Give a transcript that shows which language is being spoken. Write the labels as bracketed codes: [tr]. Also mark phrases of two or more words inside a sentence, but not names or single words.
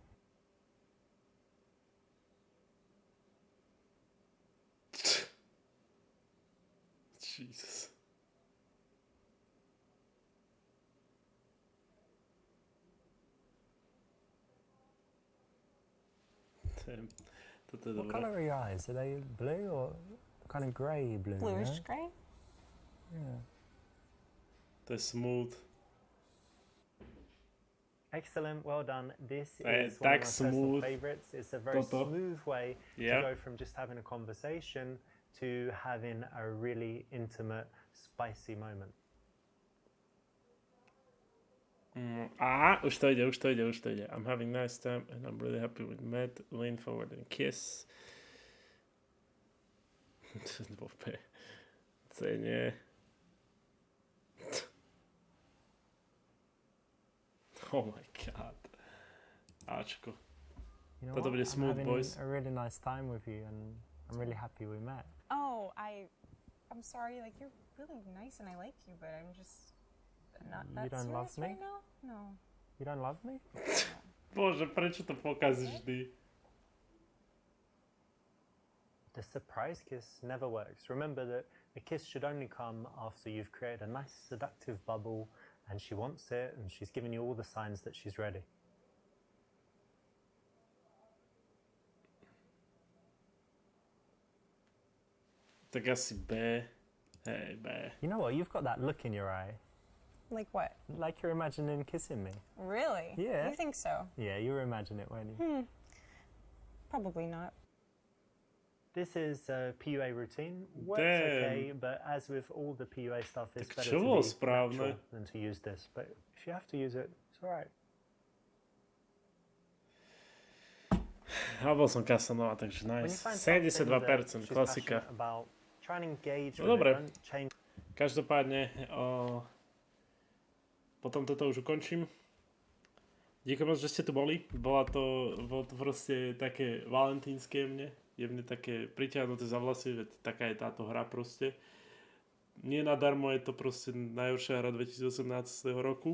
[en] Jesus. Damn. [sk] Toto je [en] What [sk] dobré. [en] colour are your eyes? Are they blue or kind of grey blue? Bluish yeah? gray. Yeah. [sk] To je smooth. [en] Excellent, well done. This Hey, is one of my [sk] tak [en] personal [sk] smooth. [en] favourites. It's a very [sk] Toto. [en] smooth way Yeah. to go from just having a conversation to having a really intimate, spicy moment. [sk] Už to ide. [en] I'm having nice time and I'm really happy with Matt. Lean forward and kiss. Cenie. Oh my god. [sk] Ačko. [en] You know [sk] Toto [en] what? [sk] bude [en] I'm [sk] smooth, [en] having [sk] boys. [en] a really nice time with you, and I'm really happy we met. Oh, I'm sorry. Like, you're really nice and I like you, but I'm just not that You don't love serious me? right now. No. You don't love me? [sk] Bože, prečo to pokazíš vždy? [en] The surprise kiss never works. Remember that the kiss should only come after you've created a nice seductive bubble and she wants it and she's given you all the signs that she's ready. [sk] Tak asi B. Hej, B. [en] You know what? You've got that look in your eye. Like what? Like you're imagining kissing me. Really? Yeah. You think so? Yeah, you were imagining it, weren't you? Probably not. This is a PUA routine. Works Damn. okay, but as with all the PUA stuff, it's [sk] Tak [en] better [sk] čo [en] to [sk] bolo [en] be [sk] správne? [en] natural than to use this. But if you have to use it, it's alright. [sk] Bol som Casanova, takže [en] When you [sk] nice. [en] find something that [sk] 72%, [en] she's [sk] klasika. [en] passionate about, try and engage [sk] No [en] with [sk] dobre. [en] it. Don't change. [sk] Každopádne, potom toto už ukončím. Díky moc, že ste tu boli. Bolo to proste také valentínske jemne také priťahnuté za vlasy, veď taká je táto hra proste. Nie nadarmo je to proste najhoršia hra 2018 roku.